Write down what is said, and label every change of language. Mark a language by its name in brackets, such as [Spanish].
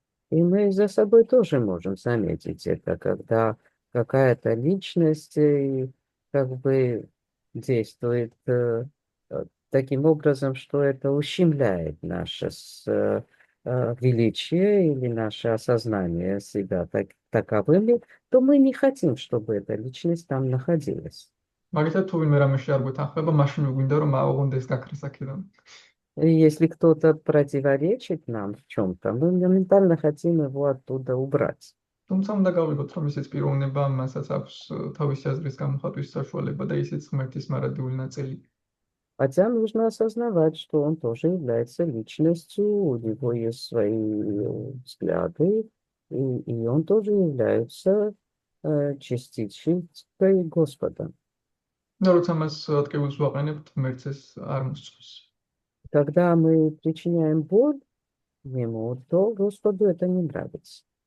[Russian] И мы за собой тоже можем заметить это, когда какая-то личность как бы действует таким образом, что это ущемляет наше величие или наше осознание себя таковыми, то мы не хотим, чтобы эта личность там находилась. [Georgian] მაგალითად თუ ვინმე რამეში არ გვეთანხმება, მაშინ გვინდა რომ აუღუნდეს გაქრეს აქედან. [Russian] И если кто-то противоречит нам в чем-то, мы моментально хотим его оттуда убрать. [Georgian] თუმცა უნდა გავიგოთ, რომ ისიც პიროვნება, მასაც აქვს თავისი აზრის გამოხატვის საშუალება და ისიც ღმერთის მარადიული ნაწილი. [Russian] Хотя нужно осознавать, что он тоже является личностью, у него есть свои взгляды, и он тоже является частичкой Господа. [Georgian] და როცა მას ატკივილს ვაყენებთ, ღმერთს ეს არ მოსწონს. [Russian] Когда мы причиняем боль ему, то Господу это не нравится.